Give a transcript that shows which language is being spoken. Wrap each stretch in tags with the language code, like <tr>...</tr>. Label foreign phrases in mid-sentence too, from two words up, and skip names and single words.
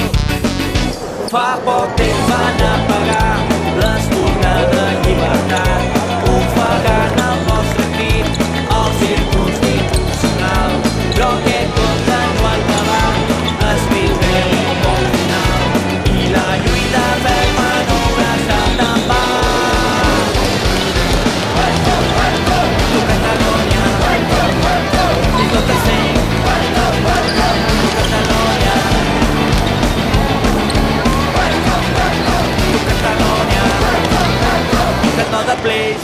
<ca>Fa poc temps van apagar l'espurna de llibertat, ofegant el nostre crit al circ constitucional, però aquest conte no ha acabat. Es viu bé un bon final i la lluita ferma no haurà estat en va.</ca> <en>Welcome, welcome to Catalonia. Welcome, welcome, it's not the same. Welcome, welcome to Catalonia. Welcome, welcome to Catalonia. Welcome, welcome, it's another place.</en>